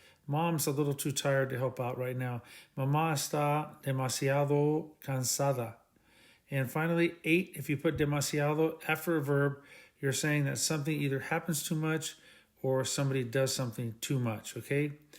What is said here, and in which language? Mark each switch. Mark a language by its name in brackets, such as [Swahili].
[English] Mom's a little too tired to help out right now. [Spanish] Mamá está demasiado cansada. [English] And finally, 8, if you put demasiado after a verb, you're saying that something either happens too much or somebody does something too much, okay?